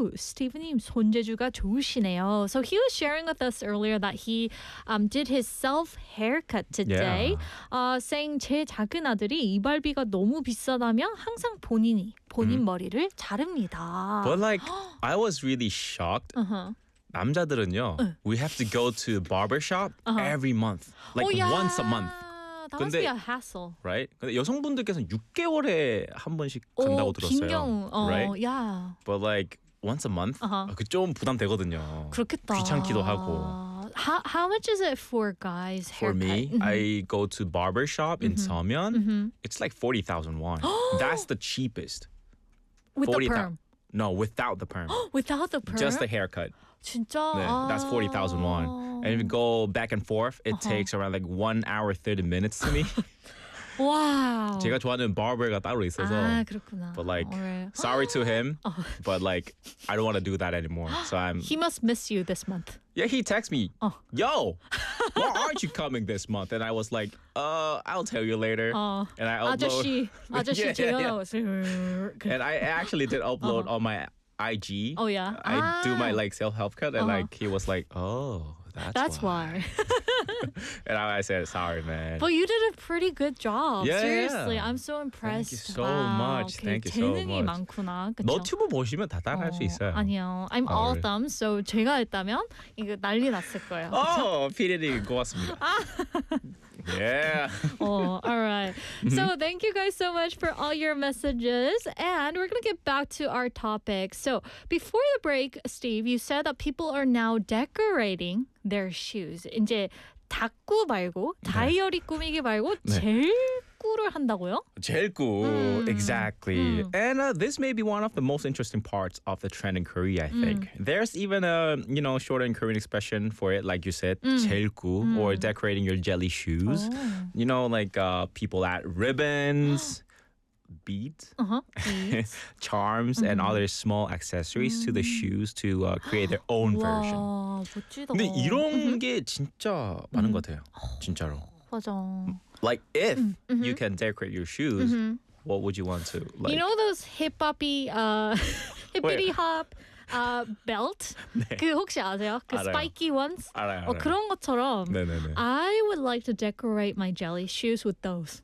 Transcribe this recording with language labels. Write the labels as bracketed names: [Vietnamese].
[Korean] 스티브님 손재주가 좋으시네요. [English] So he was sharing with us earlier that he did his self haircut today. Yeah. [Korean] Saying 제 작은 아들이 이발비가 너무 비싸다며 항상 본인 머리를 자릅니다. [English] But like I was really shocked. Uh-huh. [Korean] 남자들은요, [English] we have to go to a barbershop uh-huh. every month. Like oh, yeah. once a month. That 근데, must be a hassle. Right? [Korean] 근데 여성분들께서는 6개월에 한 번씩 간다고 들었어요. 빈경, [English] right? Yeah. But like once a month, uh-huh. [Korean] 그 좀 부담되거든요. 그렇겠다. 귀찮기도 하고. [English] How much is it for guys' haircut? For me, mm-hmm. I go to barbershop in mm-hmm. Seomyeon. Mm-hmm. It's like 40,000 won. That's the cheapest. With 40, the perm? No, without the perm. Without the perm? Just the haircut. [Korean] 진짜? [English] Yeah, that's 40,000 won. And if you go back and forth, it uh-huh. takes around like 1 hour 30 minutes to me. Wow. [Korean] 제가 좋아하는 바버가 따로 있어서. 아, 그렇구나. [English] But like, right. sorry to him, but like, I don't want to do that anymore. So I'm. He must miss you this month. Yeah, he texts me, yo, why aren't you coming this month? And I was like, I'll tell you later. And I upload. [Korean] 아저씨, 아저씨 [English] yeah. And I actually did upload on my IG. Oh, yeah. I do my like self-help cut, and like, he was like, oh, that's why. That's why. And I said, sorry, man. But you did a pretty good job. Yeah, seriously, yeah. I'm so impressed. Thank you so much. Okay. Thank you so much. [Korean] 재능이 많구나. 너튜브 보시면 다 따라할 수 있어요. 아니요. [English] I'm all thumbs, so [Korean] 제가 했다면 이거 난리 났을 거예요. 어, 피디님 고맙습니다. Yeah. [English] Oh, all right. So thank you guys so much for all your messages. And we're going to get back to our topic. So before the break, Steve, you said that people are now decorating their shoes. [Korean] 이제 다꾸 말고 다이어리 꾸미기 말고 제일 꾸를 한다고요? 제일 꾸. Exactly. [English] And this may be one of the most interesting parts of the trend in Korea, I think. There's even a, you know, shorter Korean expression for it, like you said, 제일 꾸, or decorating your jelly shoes. Oh. You know, like people add ribbons, beads, beads. charms, and other small accessories to the shoes to create their own version. [Korean] 멋지다. 근데 이런 게 진짜 많은 것 같아요. 진짜로. 맞아. [English] Like if you can decorate your shoes, what would you want to? Like? You know those hip-hoppy, hippity hop belt? [Korean] 네. 그 혹시 아세요? 그 알아요. [English] spiky ones? [Korean] 알아요. 그런 것처럼. 네네네. [English] I would like to decorate my jelly shoes with those.